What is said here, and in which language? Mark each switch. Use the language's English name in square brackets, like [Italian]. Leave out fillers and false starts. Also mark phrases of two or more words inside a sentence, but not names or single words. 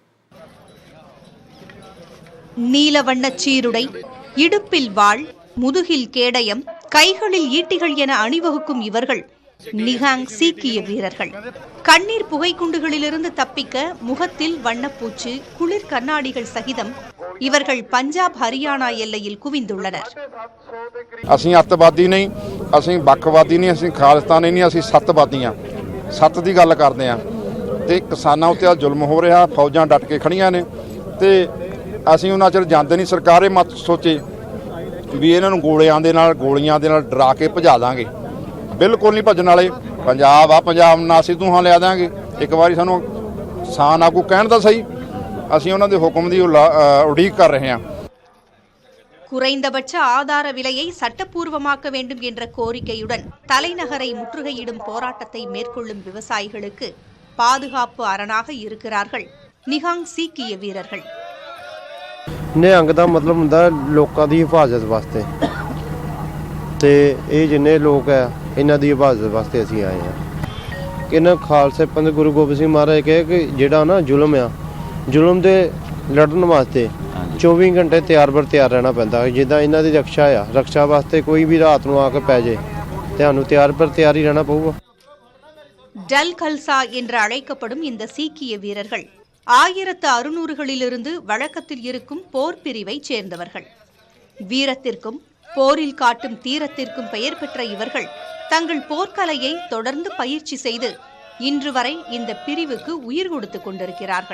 [Tamil] நீலவண்ண சீருடை, இடுப்பில் வாள், முதுகில் கேடயம், கைகளில் ஈட்டிகள் என அணிவகுக்கும் இவர்கள் நிகாங் சீக்கிய வீரர்கள். கண்ணீர் புகைக்குண்டுகளிலிருந்து தப்பிக்க முகத்தில் வண்ணப்பூச்சு, குளிர் கண்ணாடிகள் சகிதம் இவர்கள் பஞ்சாப் ஹரியானா எல்லையில் குவிந்துள்ளனர். [Punjabi] ਅਸੀਂ ਅੱਤਵਾਦੀ ਨਹੀਂ, ਅਸੀਂ ਵੱਖਵਾਦੀ ਨਹੀਂ, ਅਸੀਂ ਖਾਲਿਸਤਾਨੀ ਨਹੀਂ, ਅਸੀਂ ਸੱਤਵਾਦੀ ਹਾਂ। ਸੱਤ ਦੀ ਗੱਲ ਕਰਦੇ ਹਾਂ ਤੇ ਕਿਸਾਨਾਂ ਉੱਤੇ ਜ਼ੁਲਮ ਹੋ ਰਿਹਾ, ਫੌਜਾਂ ਡਟ ਕੇ ਖੜੀਆਂ ਨੇ ਤੇ ਅਸੀਂ ਉਹਨਾਂ ਚਿਰ ਜਾਂਦੇ ਨਹੀਂ। ਸਰਕਾਰ ਇਹ ਮਤ ਸੋਚੇ ਵੀ ਇਹਨਾਂ ਨੂੰ ਗੋਲੀਆਂ ਦੇ ਨਾਲ ਡਰਾ ਕੇ ਭਜਾ ਦਾਂਗੇ। ਬਿਲਕੁਲ ਨਹੀਂ ਭੱਜਣ ਵਾਲੇ। ਪੰਜਾਬ ਆ, ਪੰਜਾਬ ਨਾਲ ਅਸੀਂ ਤੂੰ ਲਿਆ ਦਾਂਗੇ। ਇੱਕ ਵਾਰੀ ਸਾਨੂੰ ਕਿਸਾਨ ਆਗੂ ਕਹਿਣ ਦਾ ਸਹੀ, ਅਸੀਂ ਉਹਨਾਂ ਦੇ ਹੁਕਮ ਦੀ ਉਡੀਕ ਕਰ ਰਹੇ ਹਾਂ। [Tamil] குறைந்தபட்ச ஆதார விலையை சட்டப்பூர்வமாக்க வேண்டும் என்ற கோரிக்கையுடன் தலைநகரை முற்றுகையிடும் போராட்டத்தை மேற்கொள்ளும் விவசாயிகளுக்கு பாதுகாப்பு அரணாக இருக்கிறார்கள் நிகாங் சீக்கிய வீரர்கள். [Punjabi] ਨਿਹੰਗ ਦਾ ਮਤਲਬ ਹੁੰਦਾ ਲੋਕਾਂ ਦੀ ਹਿਫਾਜ਼ਤ ਵਾਸਤੇ ਤੇ ਇਹ ਜਿੰਨੇ ਲੋਕ ਆ ਇਹਨਾਂ ਦੀ ਹਿਫਾਜ਼ਤ ਵਾਸਤੇ ਅਸੀਂ ਆਏ ਆ। ਇਹਨਾਂ ਖਾਲਸੇ ਪੰਥ ਗੁਰੂ ਗੋਬਿੰਦ ਸਿੰਘ ਮਹਾਰਾਜ ਕਹੇ ਕਿ ਜਿਹੜਾ ਨਾ ਜ਼ੁਲਮ ਆ, ਜ਼ੁਲਮ ਦੇ ਲੜਨ ਵਾਸਤੇ 24 ਘੰਟੇ ਤਿਆਰ ਰਹਿਣਾ ਪੈਂਦਾ। ਜਿੱਦਾਂ ਇਹਨਾਂ ਦੀ ਰਕਸ਼ਾ ਵਾਸਤੇ ਕੋਈ ਵੀ ਰਾਤ ਨੂੰ ਆ ਕੇ ਪੈ ਜੇ ਤੁਹਾਨੂੰ ਤਿਆਰ ਹੀ ਰਹਿਣਾ ਪਊਗਾ। [Tamil] டல் கல்சா என்று அழைக்கப்படும் இந்த சீக்கிய வீரர்கள் 1600களிலிருந்து வழக்கத்தில் இருக்கும் போர் பிரிவை சேர்ந்தவர்கள். வீரத்திற்கும் போரில் காட்டும் தீரத்திற்கும் பெயர் பெற்ற இவர்கள் தங்கள் போர்க்கலையை தொடர்ந்து பயிற்சி செய்து இன்று வரை இந்த பிரிவுக்கு உயிர் கொடுத்துக் கொண்டிருக்கிறார்கள்.